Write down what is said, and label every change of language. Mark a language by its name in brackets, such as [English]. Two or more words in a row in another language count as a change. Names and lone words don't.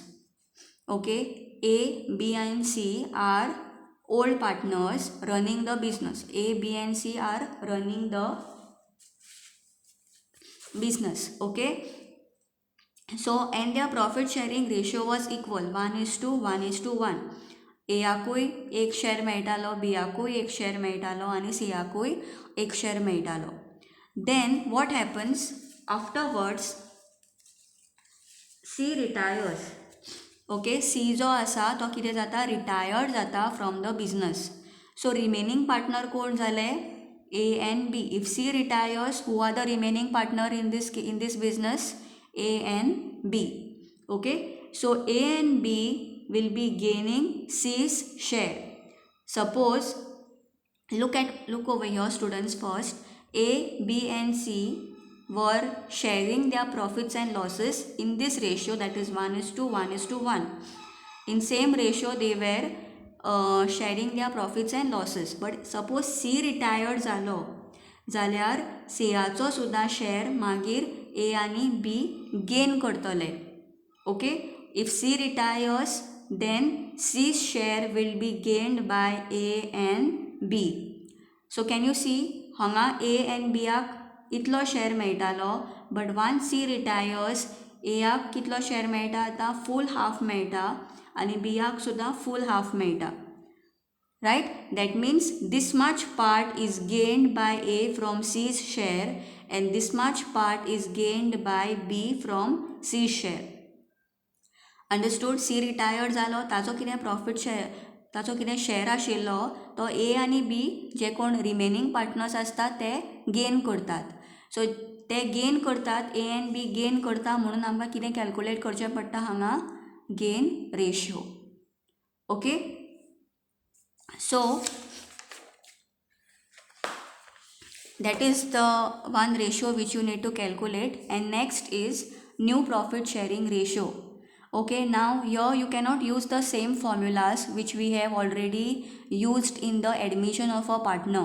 [English] Okay, A, B and C are old partners running the business. A, B and C are running the business. Okay, so and their profit sharing ratio was equal 1:1:1. [Konkani] एयाकूय एक शेअर मेळटालो, बीयाकूय एक शेअर मेळटालो आणि सीयाकूय एक शेअर मेळटालो. [English] then what happens afterwards C retires. [Konkani] ओके, सी जो आसा तो कितें जाता? रिटायर्ड जाता [English] from the business. so remaining partner [Konkani] कोण जाले? [English] A and B. If C retires, who are the remaining partner in this business? A and B. Okay. So A and B will be gaining C's share. Suppose look over here, students. First, A, B and C were sharing their profits and losses in this ratio, that is 1:1:1. In same ratio they were sharing their profits and losses. But suppose C retired [Konkani] जालो जाल्यार Cयाचो सुद्धा शेअर मागीर A आणि B गेन करतले. [English] Okay, if C retires, then C's share will be gained by A and B. So can you see, [Konkani] hanga A and B आक इतलो शेअर मेळटालो, [English] but once C retires, [Konkani] A आक कितलो शेअर मेळटा आता? [English] full half [Konkani] मेळटा आणि B आक सुद्धा [English] full half [Konkani] मेळटा. [English] Right? That means this much part is gained by A from C's share and this much part is gained by B from C's share. Understood? C retired [Konkani] जालो, ताचो कितें प्रॉफिट शेअर, ताचो कितें शेअर आशिल्लो तो A आणि B जे कोण [English] remaining partners [Konkani] असतात ते गेन करतात. सो ते गेन करतात, A and B गेन करता, म्हणून आमकां कितें कॅल्कुलेट करचें पडटा हांगा? [English] gain ratio. ओके. So that is the one ratio which you need to calculate. And next is new profit sharing ratio. Okay, now here you cannot use the same formulas which we have already used in the admission of a partner.